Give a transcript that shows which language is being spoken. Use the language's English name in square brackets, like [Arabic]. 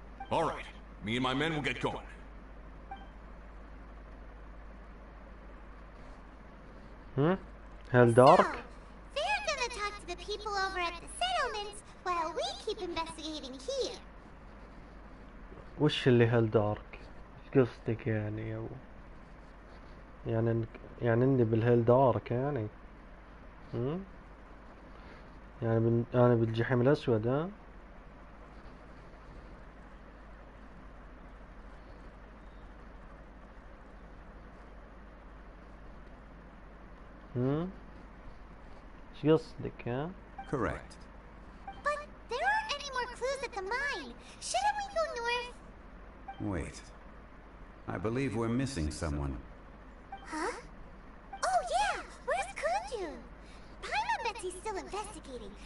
[English] All right. Me and my men will get going. Hell dark? They're gonna talk to the people over at the settlements while we keep investigating here. [Arabic] وش اللي هل دارك؟ ايش قصدك يعني يعني اني بالهيل دارك يعني؟ يعني انا بالجحيم الاسود ها؟ ايش قصدك ها؟ [English] Correct. But there aren't any more clues at the the mine. Shouldn't we go north? Wait. I believe we're missing someone. Huh? Oh yeah! Where's Kunju? Paimon bets he's still investigating.